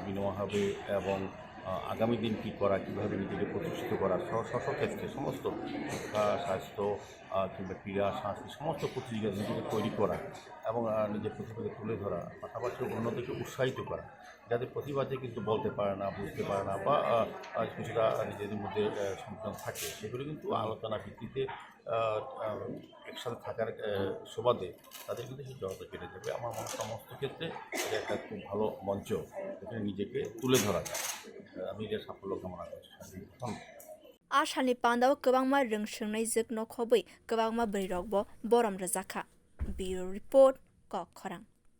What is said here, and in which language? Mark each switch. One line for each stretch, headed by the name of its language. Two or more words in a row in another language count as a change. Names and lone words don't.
Bangla: বিনিময় হবে এবং আগামী দিন কী করা কীভাবে নিজেকে প্রতিষ্ঠিত করা ক্ষেত্রে সমস্ত শিক্ষা স্বাস্থ্য কিংবা ক্রীড়া সংস্কৃতি সমস্ত প্রতিযোগিতা নিজেকে তৈরি করা এবং নিজের প্রতিভাকে তুলে ধরা পাশাপাশি অন্যদেরকে উৎসাহিত করা যাদের প্রতিভা আছে কিন্তু বলতে পারে না বুঝতে পারে না বা কিছুটা নিজেদের মধ্যে সংযোজন থাকে সেগুলো কিন্তু আলোচনা ভিত্তিতে একসাথে থাকার সুবাদে তাদের কিন্তু সেই জড়তা কেটে যাবে। আমার মনে সমস্ত ক্ষেত্রে এটা একটা খুব ভালো মঞ্চ এখানে নিজেকে তুলে ধরা যায়। আমি এর সাফল্য কামনা করছি।
Kok Borok: ashani pandao kwbangma rungswngnai jik nokhobai kwbangma bwrwi rokbo borom rwjaka
English: bureau report
Kok Borok: Kok Khorang।